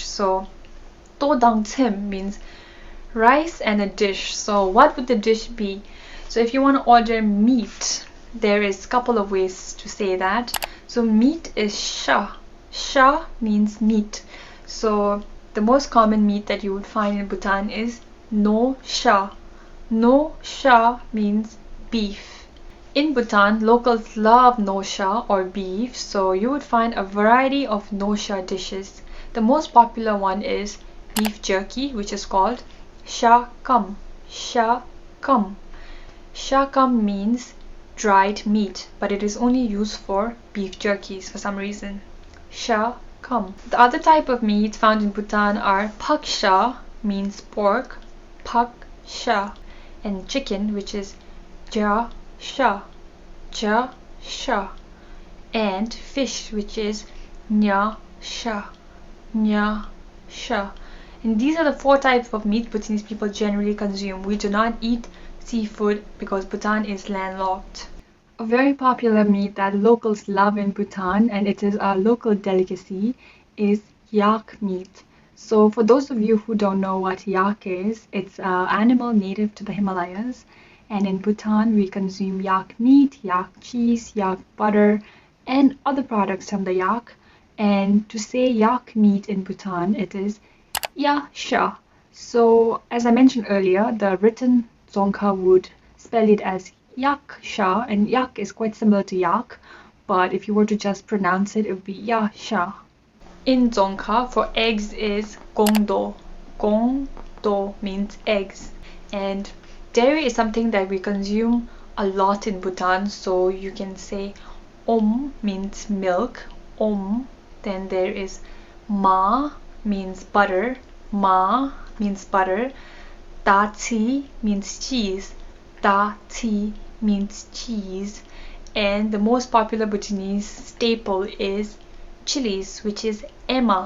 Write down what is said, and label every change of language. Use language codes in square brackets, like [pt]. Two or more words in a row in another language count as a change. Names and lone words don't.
[en] So [dz] to dang tim [en] means rice and a dish. So what would the dish be? So if you want to order meat, there is a couple of ways to say that. So meat is sha. Sha means meat. So the most common meat that you would find in Bhutan is [dz] no sha. No sha [en] means beef. In Bhutan, locals love [dz] no sha [en] or beef, so you would find a variety of [dz] no sha [en] dishes. The most popular one is beef jerky, which is called [dz] sha kam. Sha kam. Sha kam [en] means dried meat, but it is only used for beef jerkies for some reason. [dz] Sha kam. [en] The other type of meat found in Bhutan are [dz] pak sha, [en] means pork, [dz] pak sha, [en] and chicken, which is [dz] ja sha, ja sha, [en] and fish, which is [dz] nya sha, nya sha. [en] And these are the 4 types of meat Bhutanese people generally consume. We do not eat seafood because Bhutan is landlocked. A very popular meat that locals love in Bhutan, and it is a local delicacy, is yak meat. So for those of you who don't know what yak is, it's an animal native to the Himalayas. And in Bhutan, we consume yak meat, yak cheese, yak butter, and other products from the yak. And to say yak meat in Bhutan, it is [dz] ya sha. [en] So as I mentioned earlier, the written Dzongkha would spell it as [dz] yak sha, [en] and yak is quite similar to yak, but if you were to just pronounce it, it would be [dz] ya sha. [en] In Dzongkha, for eggs is gongdo. Gongdo means eggs. And dairy is something that we consume a lot in Bhutan, so you can say means milk, then there is ma means butter, ma means butter, dachi means cheese, dachi means cheese, and the most popular Bhutanese staple is chilies, which is ema.